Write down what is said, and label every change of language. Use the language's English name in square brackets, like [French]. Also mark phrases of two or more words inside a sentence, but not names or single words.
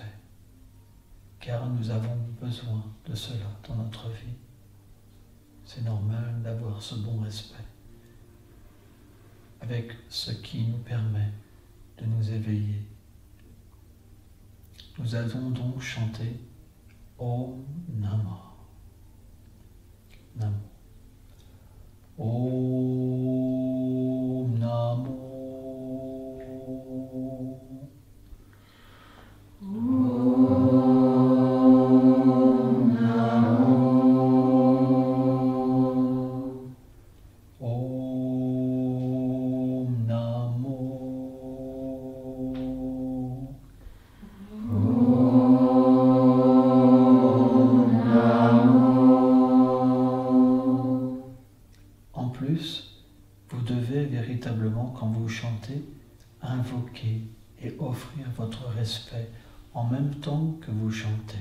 [French] Car nous avons besoin de cela dans notre vie. C'est normal d'avoir ce bon respect avec ce qui nous permet de nous éveiller. Nous allons donc chanter [Sanskrit] ॐ नमः. नमो। ॐ नमो. ॐ नमो. ॐ नमो. [French] Vous devez véritablement, quand vous chantez, invoquer et offrir votre respect en même temps que vous chantez.